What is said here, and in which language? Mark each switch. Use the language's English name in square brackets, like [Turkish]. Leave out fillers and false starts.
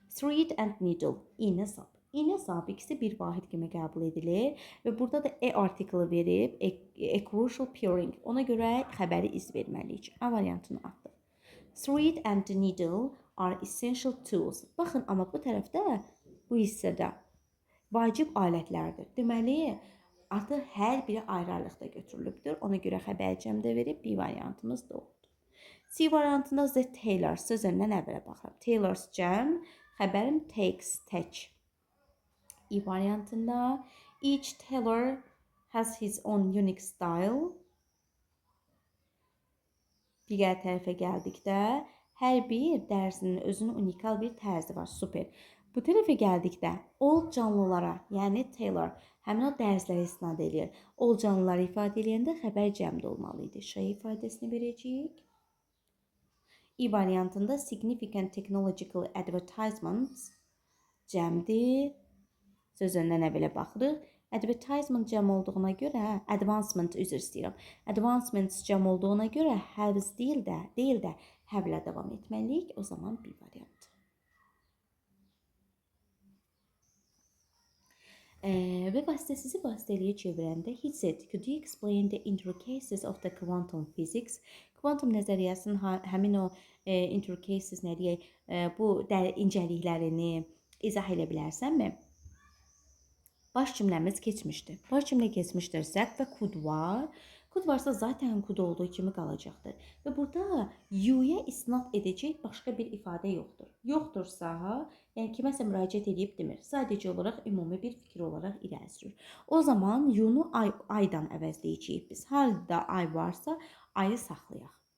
[English] Thread and needle, [Azerbaijani] iynə sap. İynə sap ikisi bir vahid kimi qəbul edilir və burada da artiklı verib, [English] a crucial pairing. [Azerbaijani] Ona görə xəbəri iz verməliyik. A variantını atdıq. [English] Thread and needle are essential tools. [Azerbaijani] Baxın, amma bu tərəfdə, bu hissədə vacib alətlərdir. Deməli, artıq hər biri ayrı-ayrılıqda götürülübdür. Ona görə xəbər cəmdə verib, B variantımız doğrudur. C variantında the tailor sözündən əvvələ baxıram. Tailors cəm, xəbərim takes, take. E variantında [English] each tailor has his own unique style. [Azerbaijani] Digər tərəfə gəldikdə hər bir dərzinin özünün unikal bir tərzi var. Super. Bu tərəfə gəldikdə all canlılara, yəni tailor, həmin o dərzlərə istinad edir. All canlıları ifadə edəndə xəbər cəmdə olmalı idi. Şey ifadəsini verəcəyik. E variantında [English] significant technological advertisements [Azerbaijani] cəmdir. Sözündən əvvələ baxırıq. Advertisement cəm olduğuna görə, advancement üzr istəyirəm. Advancements cəm olduğuna görə has deyil də have-lə davam etməliyik. O zaman B variantı. Və vasitəsizi vasitəliyə çevirəndə [English] he said, could you explain the intricacies of the quantum physics? [Azerbaijani] Quantum nəzəriyyəsinin həmin o intricacies nə deyək, bu incəliklərini izah edə bilərsənmi? Baş cümləmiz keçmişdir. Baş cümlə keçmişdirsə və could var. Could varsa zaten could olduğu kimi qalacaqdır. Və burada you-ya istinad edəcək başqa bir ifadə yoxdur. Yoxdursa, yəni kiməsə müraciət edib demir. Sadəcə olaraq ümumi bir fikir olaraq irəli sürür. O zaman you-nu aydan əvəzləyəcəyik biz. Halda ay varsa, ayı saxlayaq.